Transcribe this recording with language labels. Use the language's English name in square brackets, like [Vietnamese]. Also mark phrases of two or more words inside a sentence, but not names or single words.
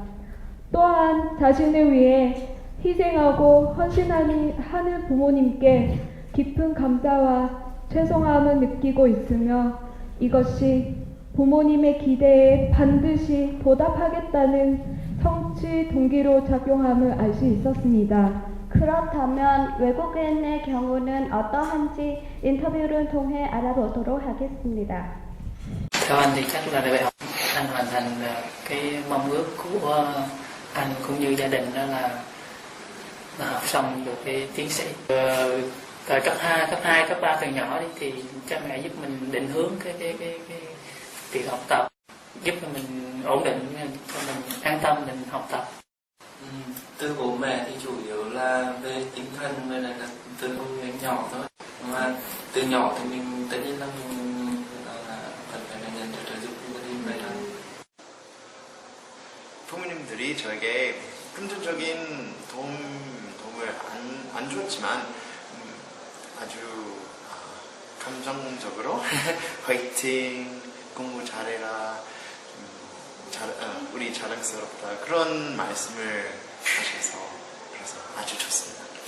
[Korean] 또한 자신을 위해 희생하고 헌신하는 부모님께 깊은 감사와 죄송함을 느끼고 있으며 이것이 부모님의 기대에 반드시 보답하겠다는 성취 동기로 작용함을 알 수 있었습니다. 그렇다면 외국인의 경우는 어떠한지 인터뷰를 통해 알아보도록 하겠습니다. [Vietnamese] Theo anh thì chắc là để học anh hoàn thành cái mong ước của anh cũng như gia đình đó là học xong được cái tiến sĩ. Thời cấp 2, cấp 3 từ nhỏ đi thì cha mẹ giúp mình định hướng cái việc học tập, giúp cho mình ổn định, cho mình an tâm mình học tập. Từ bố mẹ thì chủ yếu là về tinh thần với lại là từ công việc nhỏ thôi. Mà từ nhỏ thì mình tất nhiên là mình cần phải nhận được trợ giúp của gia đình vậy đó. [Korean] 부모님들이 저에게 금전적인 도움을 안 줬지만 아주 감정적으로 화이팅, 공부 잘해라, 우리 자랑스럽다 그런 말씀을 하셔서 그래서 아주 좋습니다.